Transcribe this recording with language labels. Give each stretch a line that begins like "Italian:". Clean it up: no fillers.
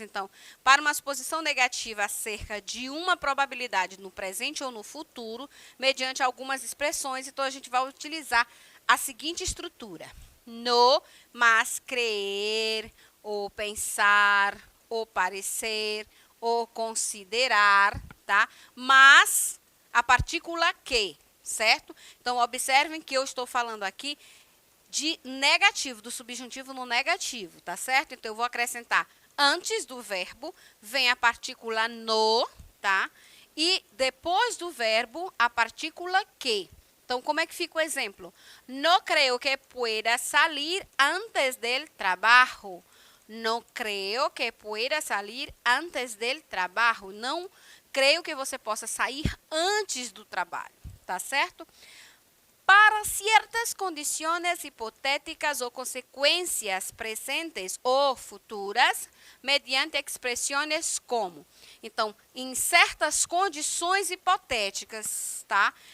Portuguese: Então, para uma suposição negativa acerca de uma probabilidade no presente ou no futuro, mediante algumas expressões, então a gente vai utilizar a seguinte estrutura: no, mas, crer, ou pensar, ou parecer, ou considerar, tá? Mas a partícula que, certo? Então, observem que eu estou falando aqui de negativo, do subjuntivo no negativo, tá certo? Então, eu vou acrescentar antes do verbo, vem a partícula no, tá? E depois do verbo, a partícula que. Então, como é que fica o exemplo?
Spanish: No creo que pueda salir antes del trabajo. No creo que pueda salir antes del trabajo.
Portuguese: Não creio que você possa sair antes do trabalho, tá certo? Para certas condições hipotéticas ou consequências presentes ou futuras, mediante expressões como. Então, em certas condições hipotéticas, tá?